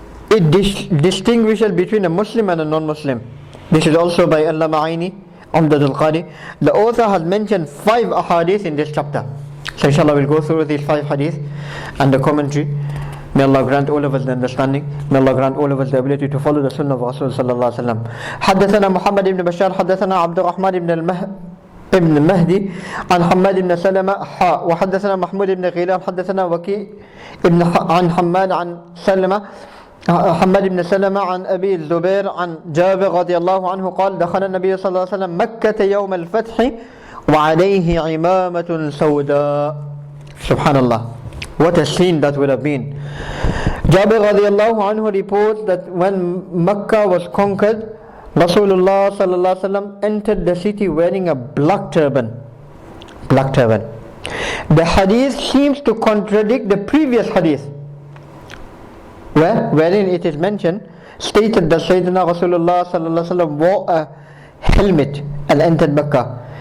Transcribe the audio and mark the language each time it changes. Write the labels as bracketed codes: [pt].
[en] It distinguishes between a Muslim and a non-Muslim. This is also by Allama Aini, Umdad al-Qari. The author has mentioned 5 ahadith in this chapter. So inshallah we'll go through these 5 hadith and the commentary. May Allah grant all of us the understanding. May Allah grant all of us the ability to follow the sunnah of Rasul sallallahu alaihi wasallam. [ar] حدثنا محمد بن بشار حدثنا عبد الرحمن ابن المهدي عن حماد بن سلمة وحدثنا محمود بن غيلان حدثنا وكيع عن حماد عن سلمة حماد بن سلمة عن أبي الزبير عن جابر رضي الله عنه قال دخل النبي صلى الله عليه وسلم مكة يوم الفتح وعليه عمامة سوداء. [en] Subhanallah. What a scene that would have been. Jabir radiallahu anhu reports that when Makkah was conquered, Rasulullah sallallahu alaihi wasallam entered the city wearing a black turban. Black turban. The hadith seems to contradict the previous hadith, wherein it is mentioned, stated that Sayyidina Rasulullah sallallahu alaihi wasallam wore a helmet and entered Mecca.